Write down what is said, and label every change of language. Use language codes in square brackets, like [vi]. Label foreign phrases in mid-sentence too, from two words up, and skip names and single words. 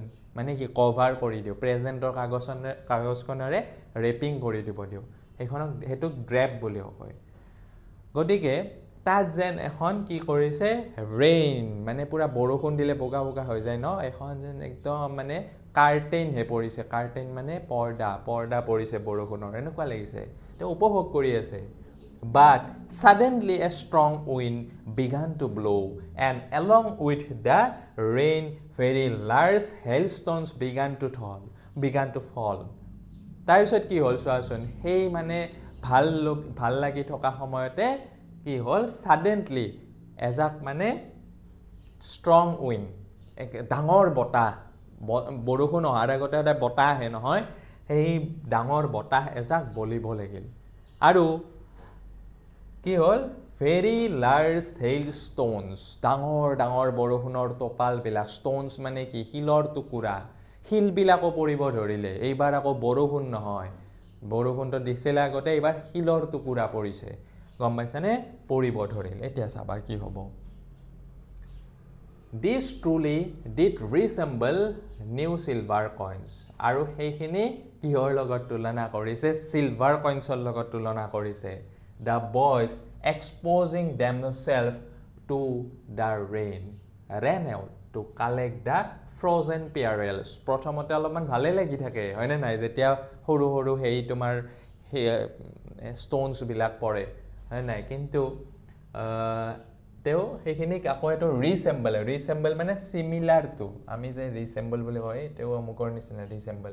[as] মানে কি কভাৰ কৰি দিও প্ৰেজেন্টৰ কাগজখনেৰে ৰেপিং কৰি দিব দিও সেইটোক ড্ৰেপ বুলি কয় গতিকে তাত যেন এখন কি কৰিছে ৰেইন মানে পুৰা বৰষুণ দিলে বগা হৈ যায় ন এখন যেন একদম মানে কাৰ্টেইন হে পৰিছে কাৰ্টেইন মানে পৰ্দা পৰিছে বৰষুণৰ এনেকুৱা লাগিছে তে উপভোগ কৰি আছে [en] but suddenly a strong wind began to blow and along with the rain very large hailstones began to fall [as] তাৰপিছত কি হ'ল চোৱাচোন সেই মানে ভাল লাগি থকা সময়তে কি হ'ল suddenly এজাক মানে [en] strong wind [as] ডাঙৰ বতাহ বৰষুণ অহাৰ আগতে এটা বতাহ আহে নহয় সেই ডাঙৰ বতাহ এজাক বলিব লাগিল আৰু কি হ'ল [en] very large hailstones [as] ডাঙৰ বৰষুণৰ টপাল বিলাক stones মানে কি শিলৰ টুকুৰা শিলবিলাকো পৰিব ধৰিলে এইবাৰ আকৌ বৰষুণ নহয় বৰষুণটো দিছিল আগতে এইবাৰ শিলৰ টুকুৰা পৰিছে গম পাইছানে পৰিব ধৰিল এতিয়া চাবা কি হ'ব [en] This truly did resemble new silver coins [as] আৰু সেইখিনি কিহৰ লগত তুলনা কৰিছে [en] silver coinsৰ [as] লগত তুলনা কৰিছে [en] the boys exposing themselves to the rain ran out to collect the frozen cereals [as] প্ৰথমতে অলপমান ভালে লাগি থাকে হয়নে নাই যেতিয়া সৰু হেই তোমাৰ stones বিলাক পৰে হয় নাই কিন্তু তেও সেইখিনি আকৌ এটো ৰিসেম্বল মানে [en] similar to [as] আমি যে ৰিসেম্বল বুলি কয় তেও মুকৰ নিচিনা ৰিসেম্বল